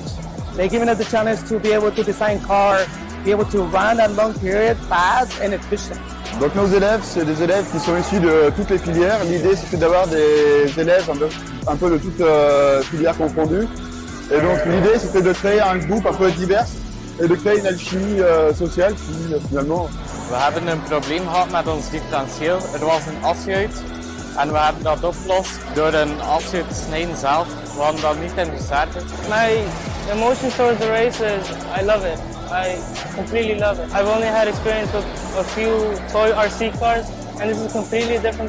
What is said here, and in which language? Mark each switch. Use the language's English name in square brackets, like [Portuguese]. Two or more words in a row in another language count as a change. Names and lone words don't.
[English] They've given us the challenge to be able to design car, be able to run at long period, fast and efficient. [French] Donc nos élèves, c'est des élèves qui sont issus de toutes les filières. L'idée, c'était d'avoir des élèves un peu de toutes filières confondues. Et donc l'idée, c'était de créer un groupe un peu divers et de créer une alchimie sociale qui finalement... [Dutch] We hebben een probleem gehad met ons differentieel. Er was een as-uit en we hebben dat opgelost door een as-uit te snijden zelf. We hadden dat niet in de starter. [English] My emotion towards the race is I love it. I completely love it. I've only had experience with a few toy RC cars, and this is completely different.